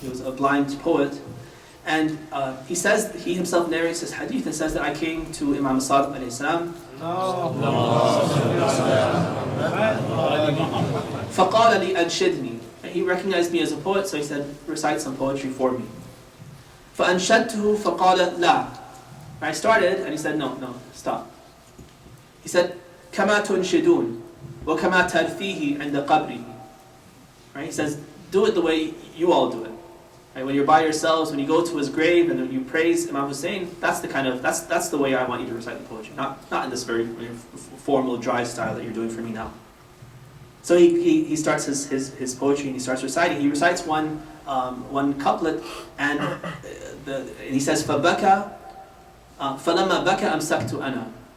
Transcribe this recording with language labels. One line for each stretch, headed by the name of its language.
English: He was a blind poet. And he himself narrates this hadith and says that I came to Imam al-Sadiq alayhi salam.
Arabic: فَقَالَ لِي أَنْشِدْنِي.
English: And he recognized me as a poet, so he said, recite some poetry for me.
Arabic: فَأَنْشَدْتُهُ فَقَالَ لَا.
English: I started, and he said, no, stop. He said,
Arabic: كَمَا تُنْشِدُونَ وَكَمَا تَرْفِيهِ عِنْدَ قَبْرِهِ.
English: Right? He says, do it the way you all do it. Right? When you're by yourselves, when you go to his grave and you praise Imam Hussein, that's the way I want you to recite the poetry. Not in this very formal, dry style that you're doing for me now. So he starts his poetry and he starts reciting. He recites one couplet and he says,
Arabic: فَبَكَى فَلَمَّا بَكَى أَمْسَكْتُ أَنَا.